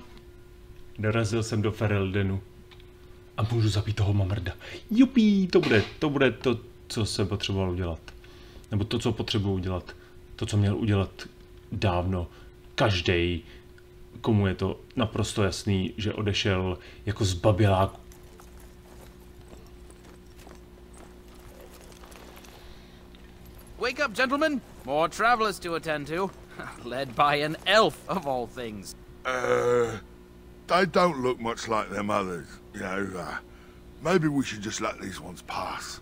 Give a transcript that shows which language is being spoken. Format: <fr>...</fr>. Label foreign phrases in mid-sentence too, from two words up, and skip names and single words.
<cs>Dorazil jsem do Fereldenu. A můžu zabít toho mamrda. Jupí, to bude to, co jsem potřeboval udělat. Nebo to, co potřebuji udělat. To, co měl udělat dávno. Každý, komu je to naprosto jasný, že odešel jako zbabělák.</cs> <en>Wake up, gentlemen! More travelers to attend to. Led by an elf, of all things. They don't look much like them others. You know, maybe we should just let these ones pass.</en>